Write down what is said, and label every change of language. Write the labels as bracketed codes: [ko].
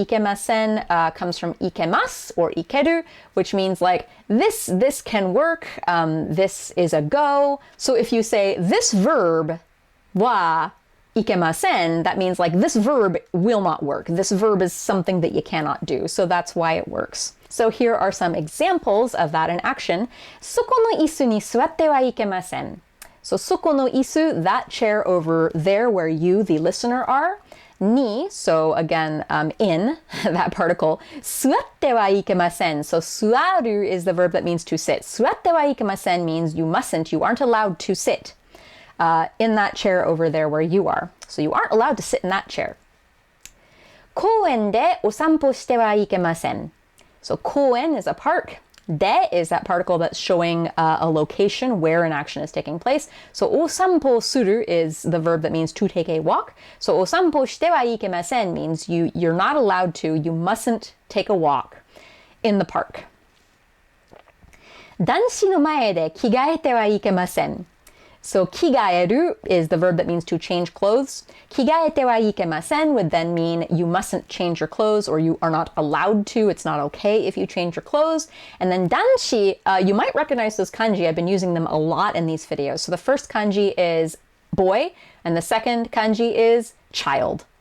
[en] Ikemasen comes from ikemas or ikeru, which means like this can work. This is a go. So if you say this verb [ja] wa ikemasen, [en] that means like this verb will not work. This verb is something that you cannot do. So that's why it works. So here are some examples of that in action. [ja] そこの椅子に座ってはいけません. [en] So [ja] そこの椅子, [en] that chair over there where you, the listener, are. Ni, so again, in, that particle. [ja] 座ってはいけません. [en] So [ja] 座る [en] is the verb that means to sit. [ja] 座ってはいけません [en] means you mustn't, you aren't allowed to sit in that chair over there where you are. So you aren't allowed to sit in that chair. [ja] 公園でお散歩してはいけません. [en] So 公園 is a park. De is that particle that's showing a location where an action is taking place. So [ja] お散歩する [en] is the verb that means to take a walk. So [ja] お散歩してはいけません [en] means you're not allowed to, you mustn't take a walk in the park. [ja] 男子の前で着替えてはいけません. [en] So [ja] 着替える [en] is the verb that means to change clothes. [ja] 着替えてはいけません [en] would then mean you mustn't change your clothes or you are not allowed to. It's not okay if you change your clothes. And then 男子, you might recognize those kanji. I've been using them a lot in these videos. So the first kanji is boy and the second kanji is child.